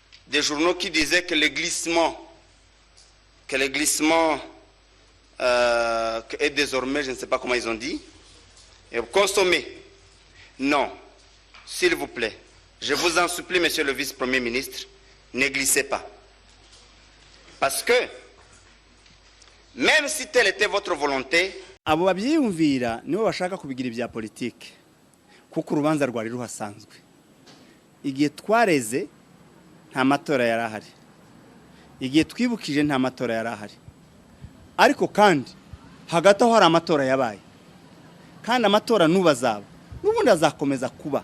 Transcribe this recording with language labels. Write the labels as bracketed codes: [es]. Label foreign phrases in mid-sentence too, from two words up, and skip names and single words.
[fr] des journaux qui disaient que le glissement est désormais, je ne sais pas comment ils ont dit, consommé. Non, s'il vous plaît, je vous en supplie, monsieur le vice-premier ministre, ne glissez pas. Parce que, même si telle était votre volonté, [rw] abo babyiyumvira nibo bashaka kubigira ibya politike kuko urubanza rwari ruhasanzwe. Igihe twareze nta matora yarahari, igihe twibukije nta matora yarahari, ariko kandi hagati aho hari amatora yabaye, kandi amatora n'ubazaba n'ubundi azakomeza kuba.